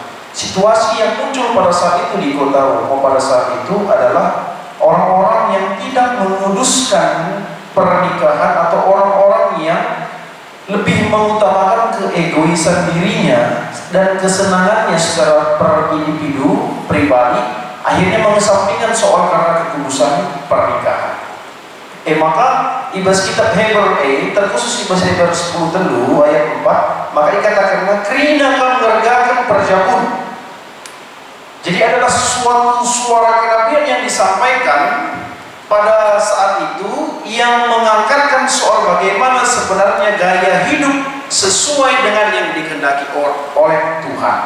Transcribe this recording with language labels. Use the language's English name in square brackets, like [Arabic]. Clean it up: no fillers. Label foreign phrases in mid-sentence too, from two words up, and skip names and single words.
[Indonesian] Situasi yang muncul pada saat itu di kota Roma pada saat itu adalah orang-orang yang tidak menguduskan pernikahan atau orang-orang yang lebih mengutamakan keegoisan dirinya dan kesenangannya secara per individu pribadi, akhirnya mengesampingkan soal karena kekudusan pernikahan. [Batak Karo] Maka ibas kitab Hebrew terkhusus ibas Hebrew 10 telu ayat 4, [Indonesian] maka dikatakan [Batak Karo] krina kan mengerjakan perjabun. [Indonesian] Jadi adalah suatu suara kenabian yang disampaikan pada saat itu yang mengangkatkan soal bagaimana sebenarnya gaya hidup sesuai dengan yang dikehendaki oleh Tuhan.